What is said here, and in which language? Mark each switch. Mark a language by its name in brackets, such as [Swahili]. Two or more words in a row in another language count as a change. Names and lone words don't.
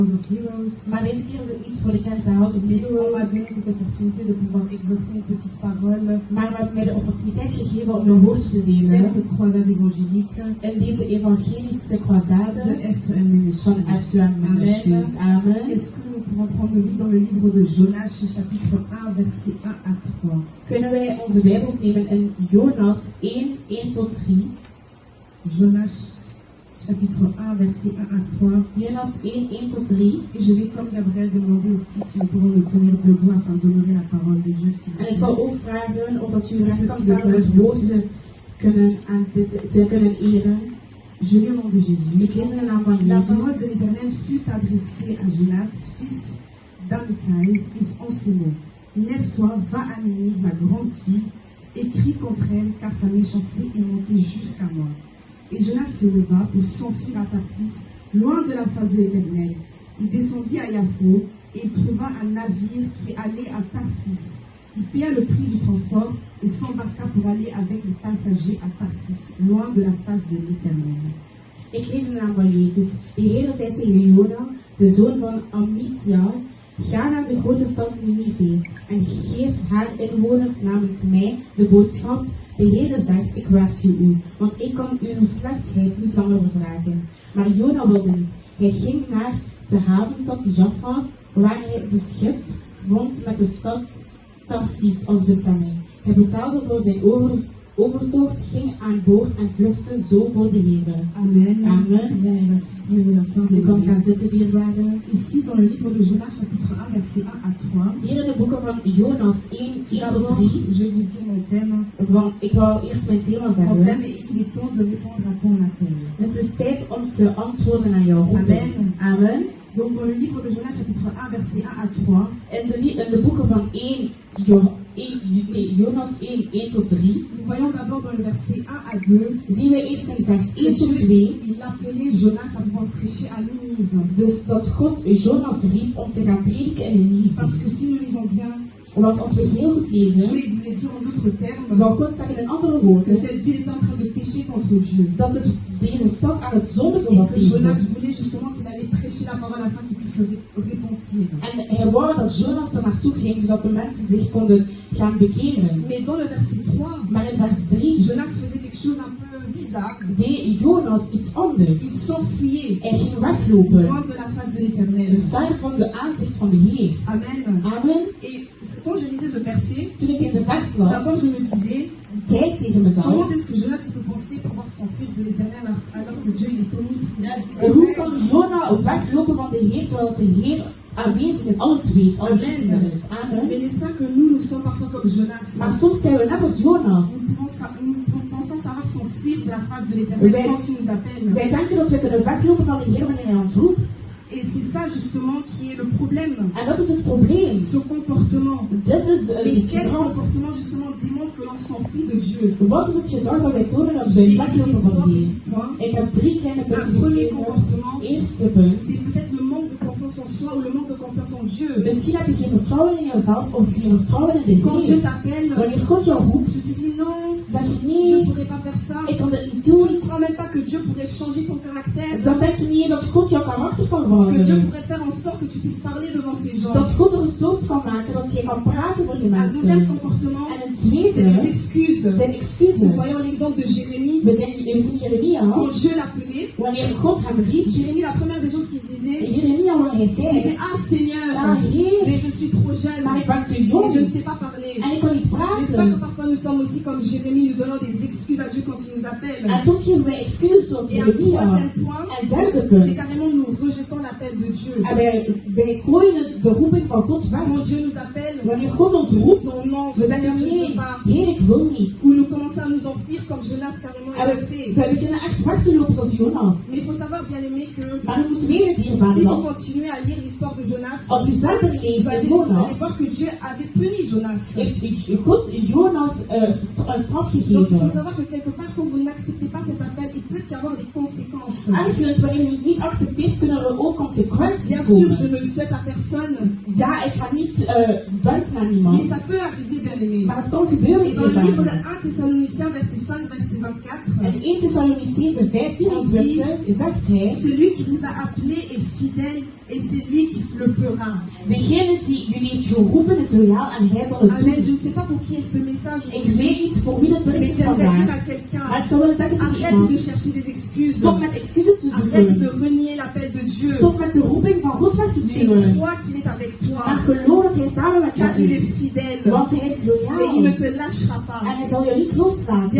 [Dutch] Maar deze keer is het niet voor de kerk de House of [French] On m'a Heroes. donné cette opportunité de pouvoir exhorter une petite parole. [Dutch] Maar we hebben mij de opportunitest gegeven om een woord te delen [French] Cette croisade évangélique [Dutch] in deze evangelische croisade [French] de FMM. [Dutch] van F2M Ministries. Amen. [French] Est-ce que nous pouvons prendre le livre dans le livre de Jonas, chapitre 1, versets 1 à 3. [Dutch] Kunnen wij onze Bijbels nemen in Jonas 1, 1 tot 3. [French] Jonas, chapitre 1, versets 1 à 3. [Dutch] Jonas 1, 1 tot 3. [French] Et je vais, comme Gabriel, demander aussi si nous pouvons nous tenir debout afin d'honorer la parole de Dieu. [Dutch] En ik zal ook vragen of dat u recht kan staan om het woord te kunnen eren. [French] Je lis au nom de Jésus. [Dutch] Ik lees in de naam van [French] La parole [Dutch] Jezus. [French] de l'Éternel fut adressée à Jonas, fils d'Amittai, en ces mots. Lève-toi, va à Ninive, ma grande fille, et crie contre elle, car sa méchanceté est montée jusqu'à moi. Et Jonas se leva pour s'enfuir à Tarsis, loin de la face de l'Éternel. Il descendit à Yaffo, et il trouva un navire qui allait à Tarsis. Il paya le prix du transport et s'embarqua pour aller avec les passagers à Tarsis, loin de la face de l'Éternel. [Dutch] Ik lees in de naam van Jezus. De Heer zei tegen Jona, de zoon van Amittai, ga naar de grote stad Ninive en geef haar inwoners namens mij de boodschap. De Heer zegt, ik waarschuw u, want ik kan uw slechtheid niet langer verdragen. Maar Jona wilde niet. Hij ging naar de havenstad Jaffa, waar hij de schip vond met de stad Tarsis als bestemming. Hij betaalde voor zijn overtocht, ging aan boord en vluchtte zo voor de Heer. Amen. Amen. [French] Vous asseoir. [Dutch] U kan gaan zitten, dierbaren. [French] Ici, dans le livre de Jonas, chapitre 1, verset 1 à 3. [Dutch] Hier in de boeken van Jonas 1, 1 tot [French] D'abord, [Dutch] 3. [French] je vais vous dire mon thème. [Dutch] Ik wil eerst mijn thema [French] Mon [Dutch] zeggen. [French] thème est il est temps de répondre à ton appel. [Dutch] Het is tijd om te antwoorden aan jouw roeping. Amen. Amen. [French] Donc, dans le livre de Jonas, chapitre 1, verset 1 à 3, [Dutch] In de boeken van Jonas 1, 1 tot 3, [French] nous voyons d'abord dans le verset 1 à 2, [Dutch] zien we eerst in vers [French] que [Dutch] 1 tot [French] Dieu, [Dutch] 2, [French] il appelait Jonas à pouvoir prêcher à Ninive. [Dutch] dus dat God Jonas riep om te gaan prediken in Ninive. [French] Parce que si nous lisons bien, [Dutch] Want als we heel goed [French] Dieu [Dutch] lezen, [French] il voulait dire en d'autres termes [Dutch] wou God zeggen in andere [French] que [Dutch] woorden, [French] cette ville est en train de pécher contre Dieu. [Dutch] dat deze stad aan het zondigen [French] Et [Dutch] was [French] que [Dutch] tegen [French] Jonas [Dutch] God. [French] voulait justement qu'il allait prêcher la parole afin qu'il puisse se repentir. [Dutch] En hij wou dat Jonas er naartoe ging, zodat de mensen zich konden gaan bekeren. [French] Mais dans le verset 3, [Dutch] Maar in vers 3 [French] Jonas faisait quelque chose un peu bizarre. [Dutch] deed Jonas iets [French] Il [Dutch] anders. [French] s'enfuyait [Dutch] Hij ging weglopen, [French] loin de la face de l'Éternel. [Dutch] ver van de aanzicht van de Heer. Amen. Amen. [French] Et quand je lisais ce verset, [Dutch] Toen ik deze vers las, [French] d'abord je me disais, [Dutch] zei ik tegen mezelf, [French] comment est-ce que Jonas peut penser pouvoir s'enfuir de l'Éternel alors que Dieu il est omniprésent? [Dutch] hoe kan Jona weglopen van de Heer, terwijl de Heer aanwezig is, alles weet, alles Amen. is. Amen. [French] Mais n'est-ce pas que nous sommes parfois comme Jonas? [Dutch] Maar soms zijn we net als Jonas. [French] Nous pensons savoir s'enfuir de la face de l'Éternel Ouais. quand il nous appelle. [Dutch] Wij denken dat we kunnen weglopen van de Heer wanneer hij ons roept. [French] Et c'est ça justement qui est le problème. [Dutch] En dat is het probleem. [French] Ce comportement. [Dutch] Dit is [French] Mais [Dutch] het [French] quel [Dutch] gedrag. [French] comportement justement démontre que l'on s'enfuit de Dieu? [Dutch] Wat is het gedrag dat wij tonen dat wij [French] J'ai [Dutch] weglopen [French] écrit [Dutch] van [French] trois [Dutch] de Heer? [French] petits points. [Dutch] Ik heb 3 kleine punten [French] Un premier [Dutch] geschreven. [French] comportement, [Dutch] Eerste punt. [French] c'est peut-être le manque de confiance en soi ou le manque de confiance en Dieu. [Dutch] Misschien heb je geen vertrouwen in jezelf of geen vertrouwen in de [French] Quand Dieu [Dutch] Heer. [French] t'appelle, [Dutch] Wanneer God jou roept, [French] tu te dis non, [Dutch] zeg je [French] je ne [Dutch] nee, [French] pourrais pas faire ça. [Dutch] ik kan dit niet [French] Tu [Dutch] doen. [French] ne crois même pas que Dieu pourrait changer ton caractère. [Dutch] Dan denk je niet eens dat God jouw karakter kan [French] Que Dieu [Dutch] veranderen. [French] pourrait faire en sorte que tu puisses parler devant ces gens. [Dutch] Dat God er een soort kan maken dat je kan praten voor die [French] Un deuxième [Dutch] mensen. [French] comportement, [Dutch] En een [French] c'est les [Dutch] tweede [French] excuses. [Dutch] zijn [French] Nous [Dutch] excuses. [French] voyons l'exemple de Jérémie. [Dutch] We zien Jeremia. [French] Quand Dieu l'appelait, [Dutch] Wanneer God hem riep, [French] Jérémie, la première des choses qu'il disait, [Dutch] Jeremia wat hij [French] il disait, [Dutch] zei, [French] ah Seigneur, [Dutch] ah Heer, [French] mais je suis trop jeune [Dutch] maar ik ben te [French] et je [Dutch] jong [French] ne sais pas parler. [Dutch] en ik kan niet [French] N'est-ce pas que [Dutch] praten. [French] parfois nous sommes aussi comme Jérémie, nous donnons des excuses à Dieu quand il nous appelle. [Dutch] En soms geven wij excuses zoals [French] Et un [Dutch] Jeremia. [French] troisième point, [Dutch] En derde [French] c'est [Dutch] punt. [French] carrément nous rejetons l'appel de Dieu. [Dutch] En wij gooien de roeping van God weg. [French] Quand Dieu nous appelle, [Dutch] Wanneer God ons roept, [French] nous disons non, [Dutch] we zeggen [French] Seigneur, je ne [Dutch] nee, [French] veux pas. [Dutch] Heer, ik wil niet. [French] Ou nous commençons à nous enfuir comme Jonas carrément il [Dutch] En [French] l'a fait. [Dutch] we beginnen echt weg te lopen zoals Jonas. [French] Mais il faut savoir, bien aimé, que [Dutch] Maar we moeten weten, [French] si [Dutch] dierbare [French] vous [Dutch] dat [French] continuez à lire l'histoire de Jonas, [Dutch] als u verder [French] vous [Dutch] leest in [French] allez [Dutch] Jonas, [French] voir que Dieu avait puni Jonas. [Dutch] heeft God Jonas een straf [French] Donc il faut [Dutch] gegeven. [French] savoir que quelque part, quand vous n'acceptez pas cet appel, il peut y avoir des conséquences. [Dutch] Ergens, wanneer je het niet accepteert, kunnen er ook consequenties [French] Bien sûr, je [Dutch] komen. [French] ne le souhaite à personne, [Dutch] Ja, ik ga niet wensen aan [French] mais [Dutch] iemand. [French] ça peut arriver, bien aimé. [Dutch] Maar het kan gebeuren, [French] Et dans le livre de [Dutch] dierbare. [French] 1 Thessaloniciens, verset 5, verset 24, [Dutch] En 1 Thessalonicenzen 5, 24 zegt hij, [French] celui qui vous a appelé est fidèle et c'est lui qui le fera. [Dutch] Degene die jullie heeft geroepen is loyaal en hij zal het [French] Amen. Je [Dutch] doen. [French] ne sais pas pour qui est ce message. [Dutch] Ik weet niet voor wie dat [French] Mais [Dutch] bericht is [French] j'aimerais dire [Dutch] vandaag. [French] à quelqu'un, [Dutch] Maar ik zou willen zeggen tegen [French] arrête de [Dutch] iemand. [French] chercher des excuses. [Dutch] Stop met excuses te [French] Arrête de [Dutch] zoeken. [French] renier l'appel de Dieu. [Dutch] Stop met de roeping van God weg te [French] Et [Dutch] duwen. [French] crois qu'il est avec [Dutch] Maar [French] toi. [Dutch] geloof dat hij samen met [French] Car [Dutch] jou [French] il est [Dutch] is. [French] fidèle. [Dutch] Want hij is [French] Et il ne [Dutch] loyaal. [French] te lâchera pas. [Dutch] En hij zal jou niet [French] Bien-aimé, [Dutch] loslaten.